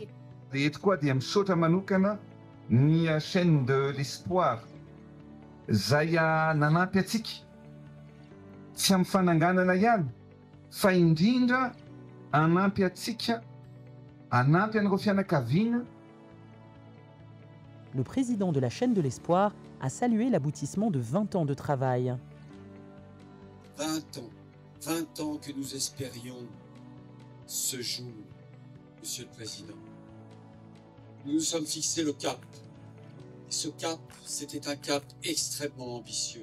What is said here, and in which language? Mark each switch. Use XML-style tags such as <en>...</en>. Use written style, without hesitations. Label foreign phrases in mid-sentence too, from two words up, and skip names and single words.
<mg>Eto koa dia misaotra manokana ny chaîne de l'espoir izay nanampy atsika tsy amin'ny fananganana ihany fa indrindra hanampy atsika, hanampy an'ireo fianakaviana.</mg> <fr>Le président de la chaîne de l'espoir a salué l'aboutissement de 20 ans de travail. 20 ans que nous espérions ce jour, Monsieur le Président. Nous nous sommes fixés le cap. Et ce cap, c'était un cap extrêmement ambitieux.</fr>